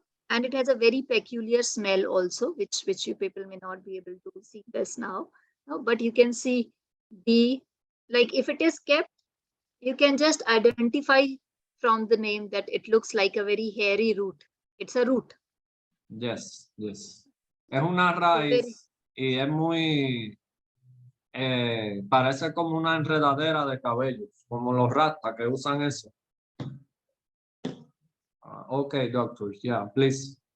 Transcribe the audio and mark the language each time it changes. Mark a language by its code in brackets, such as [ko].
[en] And it has a very peculiar smell also, which you people may not be able to see this now. No, but you can see if it is kept You can just identify from the name that it looks like a very hairy root. It's a root. Yes, yes. [es] Es una [en] So [es] raíz y es muy, parece como una enredadera de cabellos, como los rastas que usan eso. [en] Okay, doctor, yeah, please.